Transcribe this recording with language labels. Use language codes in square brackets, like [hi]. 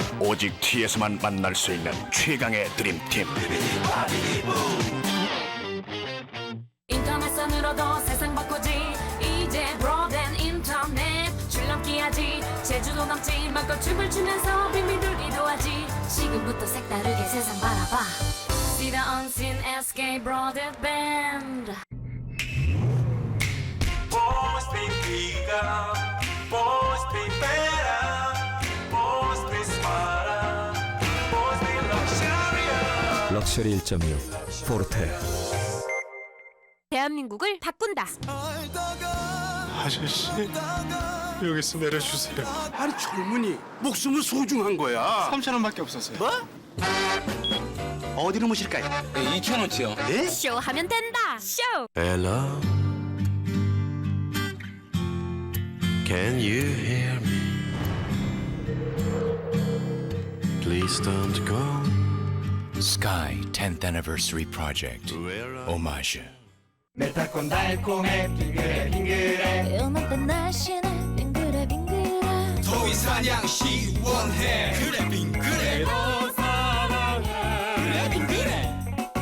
[ko] 오직 T에서만 만날 수 있는 최강의 드림팀. 인터넷선으로도 세상 바꾸지. 이제 브로드밴드 인터넷 줄넘기하지. 제주도 넘지 마껏 춤을 추면서 빙빙 돌기도 하지. 지금부터 색다르게 세상 바라봐. [en] See the unseen SK 브로드밴드. [ko] 럭셔리 1.6 포르테. 대한민국을 바꾼다. 아저씨, 여기서 내려주세요. 아니 젊은이 목숨은 소중한 거야. 3,000원밖에 없었어요. 뭐? 어디로 모실까요? 2,000원치요. 네? 쇼하면 된다. 쇼. [en] Hello, can you hear me? Please don't go. Sky 10th Anniversary Project. [ko] 오마주. 달콤달콤해 빙그레 빙그레. 음악된 날씨는 빙그레 빙그레. 더위 사냥 시원해 그래 빙그레 너 사랑해 그래 빙그레